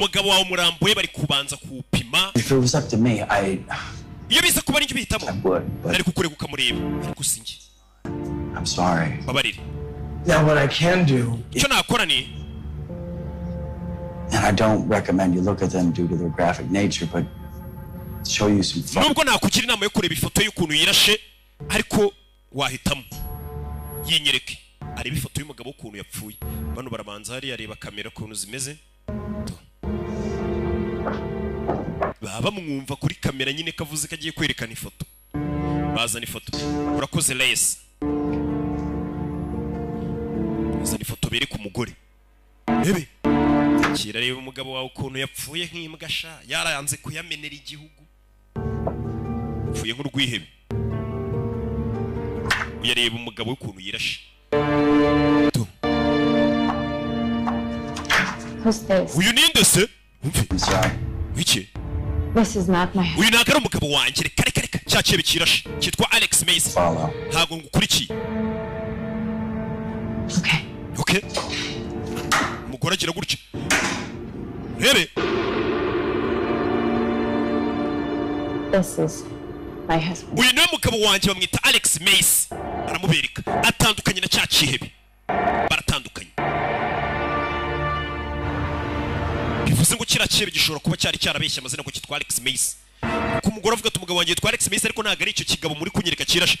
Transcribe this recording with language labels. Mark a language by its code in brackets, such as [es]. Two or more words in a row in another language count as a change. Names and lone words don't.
[rw] Umugabo wawe umurambuye bari kubanza kuwupima. [en] If it was up to me, [rw] Iyo biza kuba n'icyo [en] I [rw] bihitamo. [en] would, but [rw] Nari kukureka ukamureba. Ariko sinjye. [en] I'm sorry. [rw] Babarire. [en] Now, what I can do, [rw] Icyo nakora ni [en] And I don't recommend you look at them due to their graphic nature, but show you some fun. [rw] nubwo nakugira inama yo kureba ifoto y'ukuntu yirashe ariko wahitamo yinyereke areba ifoto y'umugabo ukuntu yapfuye. Bano barabanza hari areba kamera ukuntu zimeze, baba mwumva kuri kamera nyine kavuze kagiye kwerekana ifoto. Bazana ifoto, urakoze Lace. Bazana ifoto bereka umugore. Ebe kira reba umugabo wawe ukuntu yapfuye nk'imbwa sha, yarayanze kuyamenera igihugu, yapfuye nk'urwihebe. Uyareba umugabo ukuntu yirashe. [en] Who's this? [rw] Uyu ninde se? Wiki? [en] This is not my husband. [rw] Uyu ntago ari umugabo wanjye, reka cyaciye bikirashe, cyitwa Alex Mason. Ntago ngukurikiye. Okay. Umugore agira gutya. Rebe. [en] This is my husband. [rw] Uyu niwe mugabo wanjye bamwita Alex Mason. Aramubereka. Atandukanye na cyacihebe. Baratandukanye. Bivuze ngo kiracyebe gishobora kuba cyari cyarabeshya amazina ko cyitwa Alex Mason. Ko umugore avuga ati umugabo wanjye yitwa Alex Mason ariko ntago ari icyo kigabo muri kunyereka kirashe.